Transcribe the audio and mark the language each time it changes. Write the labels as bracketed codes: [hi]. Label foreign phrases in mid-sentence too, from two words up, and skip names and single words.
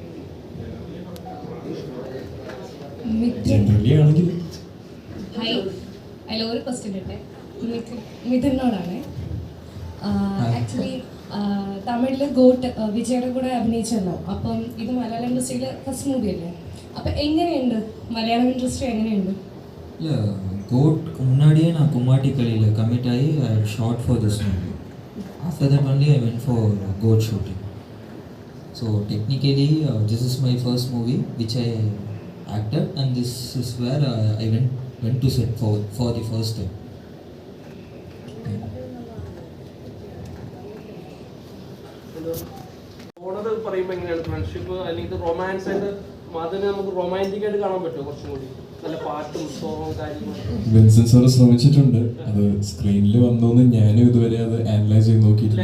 [ml] ജനറലി ആണെങ്കിൽ ഒരു ക്വസ്റ്റ്യൻ ഉണ്ട് മിഥുനോടാണ്. ആക്ച്വലി തമിഴിൽ ഗോട്ട് വിജയുടെ കൂടെ അഭിനയിച്ചല്ലോ. അപ്പം ഇത് മലയാളം ഇൻഡസ്ട്രിയിലെ [en] first movie [ml] അല്ലേ? അപ്പം എങ്ങനെയുണ്ട് മലയാളം ഇൻഡസ്ട്രി, എങ്ങനെയുണ്ട്? [ta] இல்லை கோட்க்கு முன்னாடியே நான் கும்மாட்டி கலியில் கமிட் ஆகி [en] shot for this movie. After that only I went for GOAT shooting. So technically this is my first movie which I acted and this is where I went to set for the first time. [ml] ഓണത് പറയുമ്പോൾ എങ്ങനെയാണ് ഫ്രണ്ട്ഷിപ്പ് അല്ലെങ്കിൽ റൊമാൻസ് ആയിട്ട് അതിന് നമുക്ക് റൊമാൻറ്റിക് ആയിട്ട് കാണാൻ പറ്റുമോ? കുറച്ചും കൂടി നല്ല പാട്ടും സോങ്ങും കാര്യങ്ങളും വിൻസെന്റ് സാറ് ശ്രമിച്ചിട്ടുണ്ട്. അത് സ്ക്രീനിൽ വന്നോന്ന് ഞാനും ഇതുവരെ അത് അനലൈസ് ചെയ്ത് നോക്കിയിട്ടില്ല.